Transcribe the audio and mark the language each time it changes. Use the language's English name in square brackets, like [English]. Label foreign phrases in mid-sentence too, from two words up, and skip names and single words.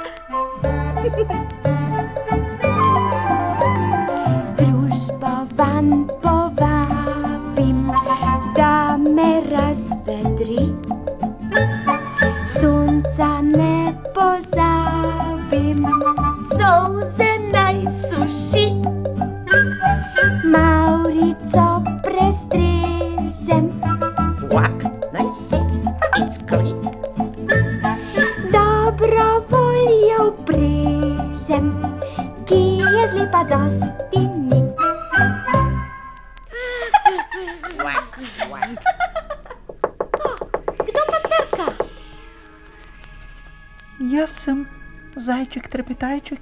[Slovenian] Družbo van povabim, da me razvedri. Sonca ne pozabim, Solze naj suši. Maurico prestrežem. [English] Quack. Nice. It's clean. [Slovenian] Dobro voljo prežem, ki je zlepa dosti ni. Quack, quack. Kdo pa trka? Jaz sem zajček trepetajček.